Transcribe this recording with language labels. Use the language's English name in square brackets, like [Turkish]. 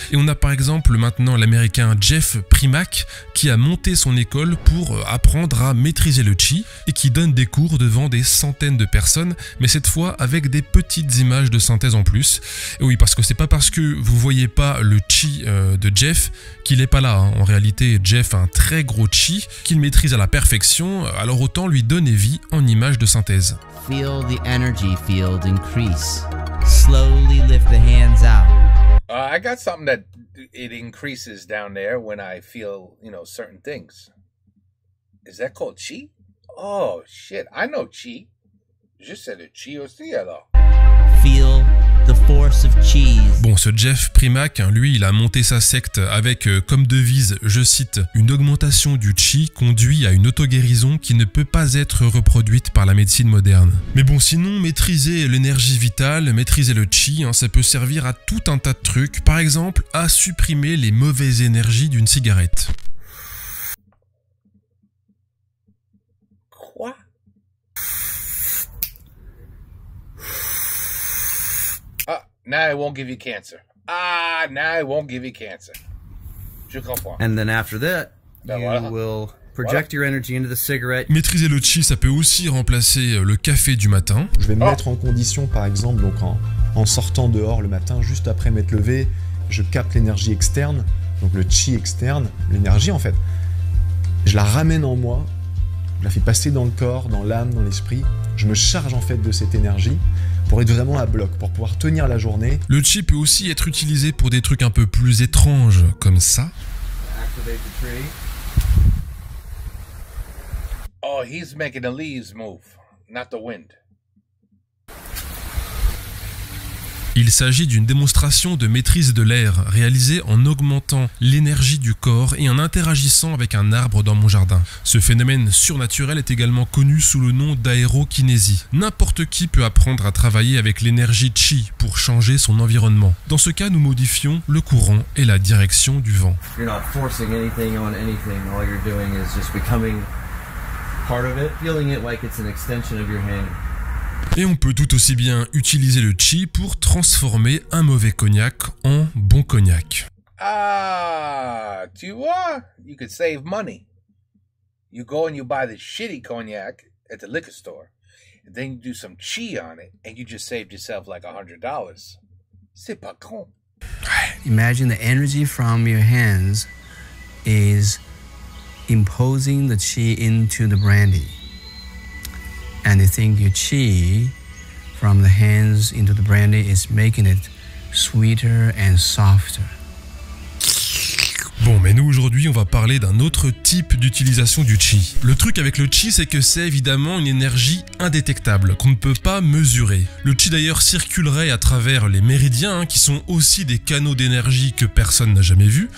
[French] Et on a par exemple maintenant l'américain Jeff Primack qui a monté son école pour apprendre à maîtriser le Qi et qui donne des cours devant des centaines de personnes, mais cette fois avec des petites images de synthèse en plus. Et oui, parce que c'est pas parce que vous voyez pas le Qi de Jeff qu'il est pas là. En réalité, Jeff a un très gros Qi qu'il maîtrise à la perfection, alors autant lui donner vie en images de synthèse. [English] Feel the energy field increase. Slowly lift the hands out. I got something that it increases down there when I feel, you know, certain things. Is that called Qi? Oh, shit. I know Qi. [French] Je sais le Qi aussi, alors. [English] Feel the force of Qi. [French] Bon, ce Jeff Primack, lui, il a monté sa secte avec comme devise, je cite, « Une augmentation du Qi conduit à une auto-guérison qui ne peut pas être reproduite par la médecine moderne. » Mais bon, sinon, maîtriser l'énergie vitale, maîtriser le Qi, ça peut servir à tout un tas de trucs. Par exemple, à supprimer les mauvaises énergies d'une cigarette. Quoi? [English] Now it won't give you cancer. Now it won't give you cancer. [French] Je comprends. [English] And then after that, Ben you [French] voilà. [English] will project your energy into the cigarette. [French] Maîtriser le chi, ça peut aussi remplacer le café du matin. Je vais me mettre en condition, par exemple, donc en sortant dehors le matin, juste après m'être levé, je capte l'énergie externe, donc le chi externe, l'énergie en fait. Je la ramène en moi, je la fais passer dans le corps, dans l'âme, dans l'esprit. Je me charge en fait de cette énergie pour être vraiment à bloc, pour pouvoir tenir la journée. Le chi peut aussi être utilisé pour des trucs un peu plus étranges, comme ça. [English] Activate the tree. Oh, he's making the leaves move, not the wind. [French] Il s'agit d'une démonstration de maîtrise de l'air réalisée en augmentant l'énergie du corps et en interagissant avec un arbre dans mon jardin. Ce phénomène surnaturel est également connu sous le nom d'aérokinésie. N'importe qui peut apprendre à travailler avec l'énergie chi pour changer son environnement. Dans ce cas, nous modifions le courant et la direction du vent. [English] You're not forcing anything on anything. All you're doing is just becoming part of it, feeling it like it's an extension of your hand. [French] Et on peut tout aussi bien utiliser le chi pour transformer un mauvais cognac en bon cognac. Ah, tu vois, [English] you could save money. You go and you buy the shitty cognac at the liquor store, and then you do some chi on it, and you just saved yourself like $100. [French] C'est pas con. [English] Imagine the energy from your hands is imposing the chi into the brandy. And you think your chi from the hands into the brandy is making it sweeter and softer. [French] Bon, mais nous aujourd'hui on va parler d'un autre type d'utilisation du chi. Le truc avec le chi, c'est que c'est évidemment une énergie indétectable, qu'on ne peut pas mesurer. Le chi d'ailleurs circulerait à travers les méridiens, qui sont aussi des canaux d'énergie que personne n'a jamais vus.